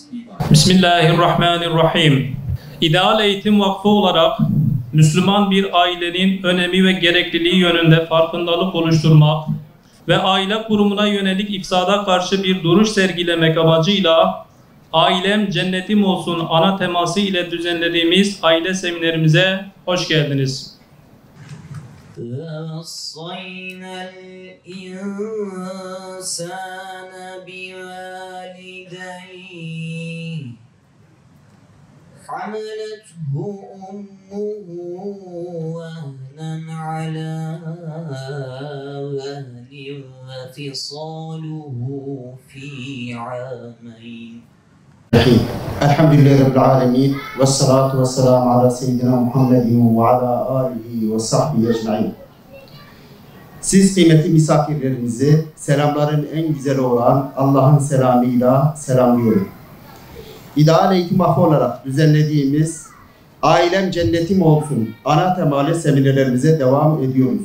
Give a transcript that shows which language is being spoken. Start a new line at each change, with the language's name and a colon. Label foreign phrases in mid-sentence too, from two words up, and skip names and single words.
Turkish: Bismillahirrahmanirrahim. İdeal Eğitim Vakfı olarak Müslüman bir ailenin önemi ve gerekliliği yönünde farkındalık oluşturmak ve aile kurumuna yönelik ifsada karşı bir duruş sergilemek amacıyla Ailem Cennetim Olsun ana teması ile düzenlediğimiz aile seminerimize hoş geldiniz.
Arabic: وَصَّيْنَا الْإِنسَانَ بِوَالِدَيْهِ حَمَلَتْهُ أُمُّهُ وَهْنًا عَلَى وَهْنٍ وَفِصَالُهُ فِي عَامَيْنِ الحمد لله رب العالمين والصلاة والسلام على سيدنا محمد وعلى آله وصحبه أجمعين.
Turkish: Siz kıymetli misafirlerimizi selamların en güzeli olan Allah'ın selamıyla selamlıyorum. İdeal Eğitim Vakfı olarak düzenlediğimiz Ailem Cennetim Olsun ana temalı seminerlerimize devam ediyoruz.